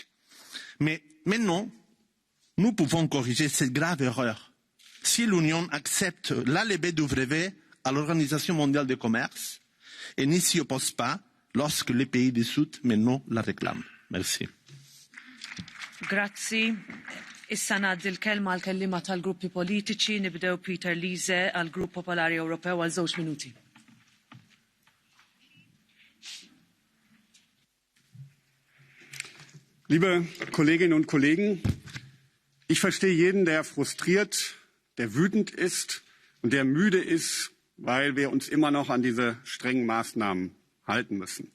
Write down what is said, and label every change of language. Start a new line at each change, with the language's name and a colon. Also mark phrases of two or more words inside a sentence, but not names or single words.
French: Mais maintenant, nous pouvons corriger cette grave erreur si l'Union accepte la levée du brevet à l'Organisation mondiale du commerce et n'y s'y oppose pas lorsque les pays du Sud maintenant la réclament. Merci.
Maltese: Grazzi. Issa ngħaddi l-kelma għal kelliema tal-gruppi politiċi, nibdew Peter Liese għal Grupp Popolari Ewropew għal 2 minuti.
German: Liebe Kolleginnen und Kollegen, ich verstehe jeden, der frustriert, der wütend ist und der müde ist, weil wir uns immer noch an diese strengen Maßnahmen halten müssen.